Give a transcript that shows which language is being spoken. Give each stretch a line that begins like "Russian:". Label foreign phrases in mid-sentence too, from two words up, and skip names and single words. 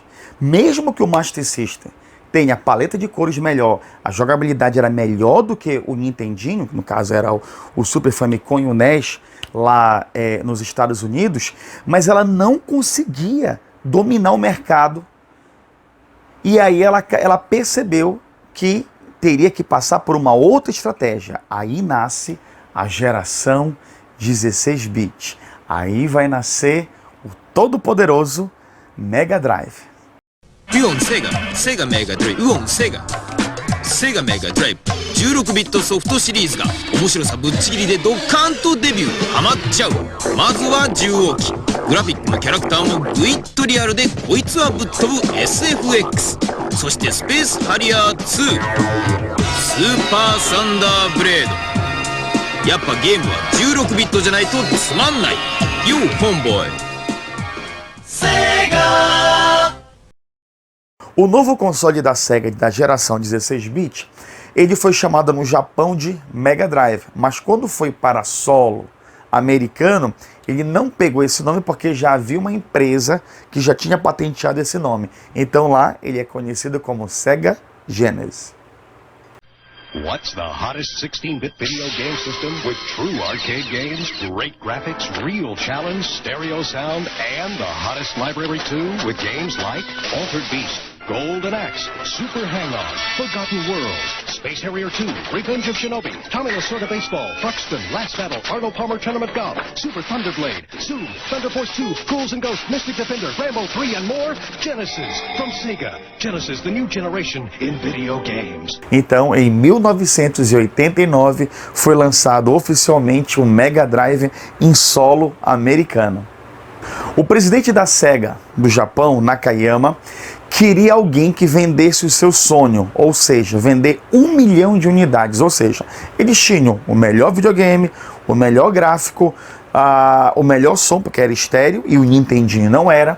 Portuguese: Mesmo que o Master System tenha a paleta de cores melhor, a jogabilidade era melhor do que o Nintendinho, que no caso era o Super Famicom e o NES lá nos Estados Unidos, mas ela não conseguia dominar o mercado. E aí ela percebeu que teria que passar por uma outra estratégia. Aí nasce a geração 16-bit. Aí vai nascer o todo-poderoso Mega Drive.
Japanese: ウオンセガメガドライブウオンセガメガドライブ16ビットソフトシリーズが面白さぶっちぎりでドッカンとデビューハマっちゃう。まずは10号機、グラフィックもキャラクターもグイッとリアルでこいつはぶっ飛ぶ SFX、 そしてスペースハリアー2、スーパーサンダーブレード。やっぱゲームは16ビットじゃないとつまんない。
English: You homeboy
Portuguese: O novo console da Sega da geração 16-bit, ele foi chamado no Japão de Mega Drive, mas quando foi para solo americano, ele não pegou esse nome porque já havia uma empresa que já tinha patenteado esse nome. Então lá ele é conhecido como Sega Genesis.
English: What's the hottest 16-bit video game system with true arcade games, great graphics, real challenge, stereo sound, and the hottest library too, with games like Altered Beast, Golden Axe, Super Hang-On, Forgotten World, Space Harrier 2, Revenge of Shinobi, Tommy Lasorda Baseball, Buxton, Last Battle, Arnold Palmer Tournament Golf, Super Thunderblade, Zoom, Thunder Force 2, Ghouls and Ghosts, Mystic Defender, Rambo 3, and more. Genesis from Sega. Genesis, the new generation in video games.
Portuguese: Então, em 1989, foi lançado oficialmente o Mega Drive em solo americano. O presidente da Sega do Japão, Nakayama, queria alguém que vendesse o seu sonho, ou seja, vender 1 milhão de unidades, ou seja, eles tinham o melhor videogame, o melhor gráfico, o melhor som, porque era estéreo e o Nintendinho não era.